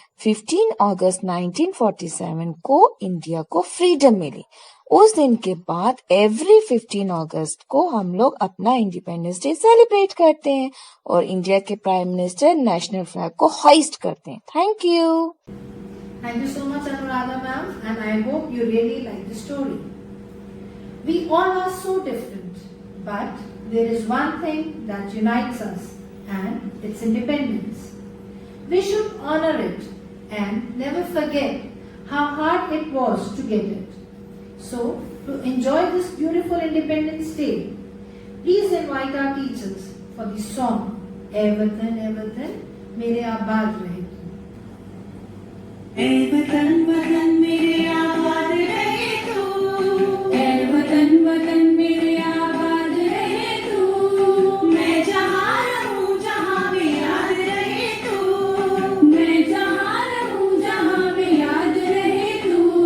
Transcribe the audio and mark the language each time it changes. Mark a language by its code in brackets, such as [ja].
[hi] 15 अगस्त 1947 को इंडिया को फ्रीडम मिली। उस दिन के बाद एवरी 15 अगस्त को हम लोग अपना इंडिपेंडेंस डे सेलिब्रेट करते हैं और इंडिया के प्राइम मिनिस्टर नेशनल फ्लैग को हाइस्ट करते हैं। Thank you. [en] Thank you so much, Anuradha ma'am, and I hope you really like the story. We all are so different, but there is one thing that unites us, and it's independence. We should honor it and never forget how hard it was to get it. So, to enjoy this beautiful Independence Day, please invite our teachers for the song, "Ae Watan Mere Abaad Rahe Tu." [hi] ऐ वतन वतन मेरे आबाद रहे तू, ऐ वतन वतन मेरे आबाद रहे तू, मैं जहाँ रहूँ जहाँ भी याद रहे तू, मैं जहाँ रहूँ जहाँ भी याद रहे तू।